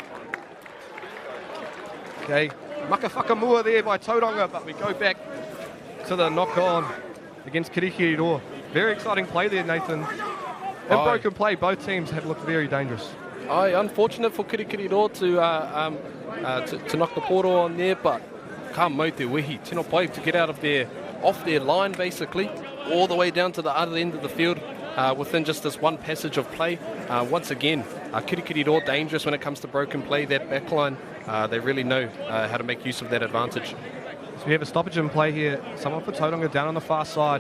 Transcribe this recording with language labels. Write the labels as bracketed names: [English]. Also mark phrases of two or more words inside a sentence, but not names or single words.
[English] Okay, Makawhakamua there by Tauranga, but we go back to the knock-on against Kirikiriroa. Very exciting play there, Nathan. In broken play, both teams have looked very dangerous. Unfortunate for Kirikiriroa to knock the poro on there, but [Māori] ka mau te wehi. Tino pai [English] to get out of there, off their line basically, all the way down to the other end of the field within just this one passage of play. Once again, Kirikiriroa dangerous when it comes to broken play. That backline, they really know how to make use of that advantage. So we have a stoppage in play here. Someone for Tauranga down on the far side.